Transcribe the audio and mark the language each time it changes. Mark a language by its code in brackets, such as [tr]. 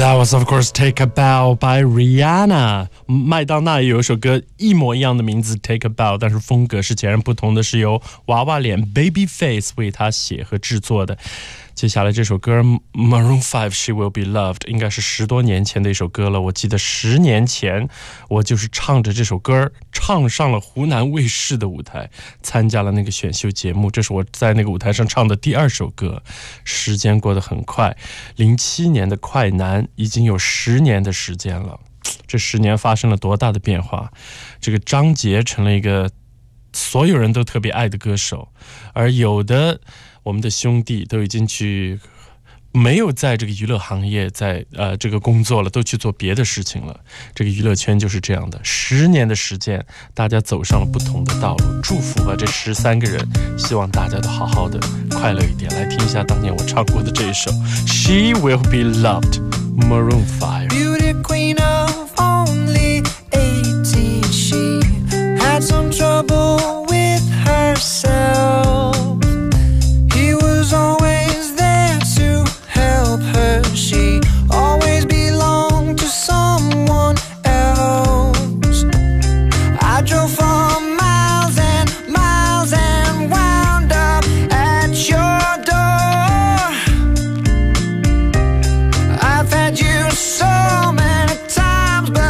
[en] Of course, Take a Bow by Rihanna. [zh] 麦当娜有一首歌一模一样的名字 Take a Bow， 但是风格是截然不同的，是由娃娃脸 Babyface 为他写和制作的。接下来这首歌 Maroon 5 She Will Be Loved 应该是十多年前的一首歌了，我记得十年前我就是唱着这首歌唱上了湖南卫视的舞台，参加了那个选秀节目，这是我在那个舞台上唱的第二首歌。时间过得很快，07年的快男已经有十年的时间了，这十年发生了多大的变化。这个张杰成了一个所有人都特别爱的歌手，而有的我们的兄弟都已经去没有在这个娱乐行业在这个工作了，都去做别的事情了。这个娱乐圈就是这样的，十年的时间大家走上了不同的道路。祝福吧这13个人，希望大家都好好的快乐一点。来听一下当年我唱过的这一首 She Will Be Loved Maroon 5。 [en] Beauty Queen of only 18 She had some trouble with herselfSo many times